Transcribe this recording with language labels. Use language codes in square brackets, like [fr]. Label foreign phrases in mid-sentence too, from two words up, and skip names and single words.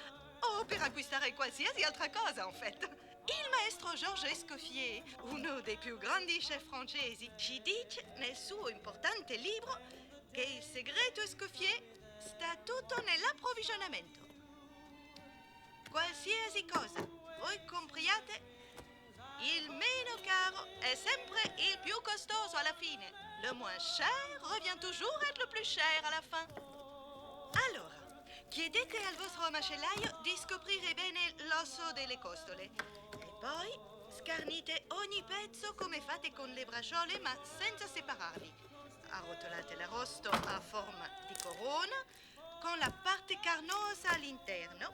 [it] O per acquistare qualsiasi altra cosa, [fr] en fait. [it] Il maestro Georges Escoffier, uno dei più grandi chef francesi, ci dice nel suo importante libro che il segreto Escoffier sta tutto nell'approvvigionamento. Qualsiasi cosa voi compriate, il meno caro è sempre il più costoso alla fine. [fr] Le moins cher revient toujours être le plus cher à la fin. [it] Allora, chiedete al vostro macellaio di scoprire bene l'osso delle costole. E poi scarnite ogni pezzo come fate con le bracciole, ma senza separarli. Arrotolate l'arrosto a forma di corona, con la parte carnosa all'interno.